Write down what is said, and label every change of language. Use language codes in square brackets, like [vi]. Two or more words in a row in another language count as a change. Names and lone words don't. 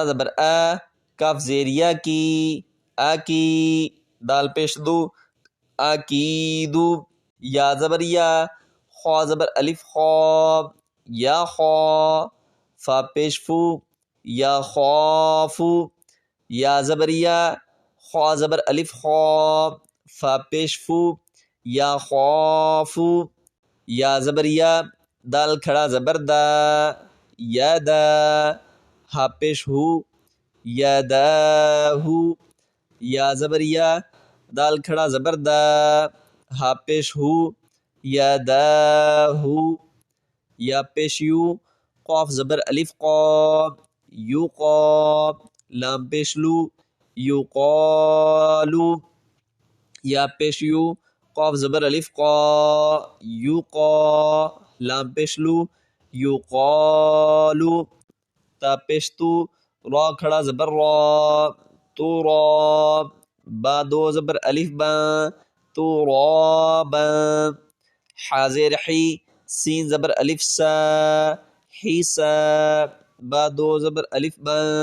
[ur] زبر کاف زیر یا کی اکی دال پیش دو اکیدو یا زبر یا خوا زبر الف خوا یا خوا فا پیش فو یا خوافو یا زبر یا خوا زبر الف خوا فا پیش فو یا خوافو یا زبر یا دال کھڑا زبر دا یا دا ہا پیش ہو یا دا ہو یا زبر یا دال کھڑا زبر دا ہا پیش ہو یا دا ہو یا پیش یو قاف زبر الف قا یو قا لام پیش لو یو قالو یا پیش یو قاف زبر الف قا یو قا لام پیش لو یو قالو تا پیش تو را کھڑا زبر را تو را با دو زبر الف با تو را با حاضر حی سین زبر الف سا حیسا با دو زبر الف با